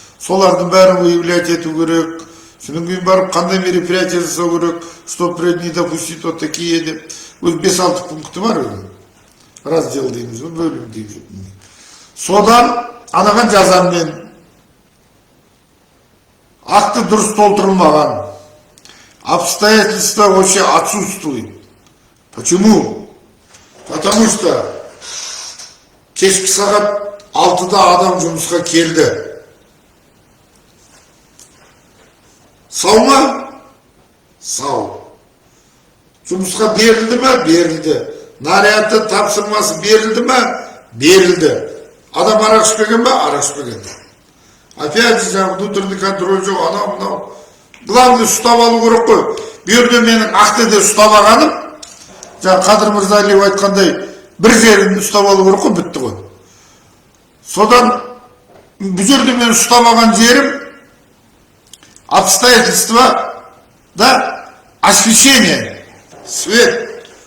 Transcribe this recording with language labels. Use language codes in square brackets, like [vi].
[kk] Солардың бәрін выявлять ету керек. Содан кейін барып қандай мероприятие жасау керек, [ru] чтобы не допустить вот такие [kk] деп. Өз 5-6 пункты бар өзі. Раздел дейміз, бөлім дейміз. Содан анаған жазам мен. Акты дұрыс толтырылмаған. [ru] Обстоятельства вообще отсутствуют. Почему? Потому что [kk] кешкі сағат 6-да адам жұмысқа келді. Сау ма? Сау. Жұмысқа берілді ма? Берілді. Нарядты тапсырмасы берілді ма? Берілді. Адам арақ ішпеген ба? Арақ ішпеген. [ru] Опять же, внутренний контроль [kk] жоқ, анау. Главный ұстап алу керек қой. Берді менің ақтыды ұстап алғаным, жаңа Қадыр Мырзалиев айтқандай, бір жерін ұстап алу керек қой, бітті ғой. Содан бұл жерде мен ұстап алған жерім [ru] обстоятельства, да, освещение, свет.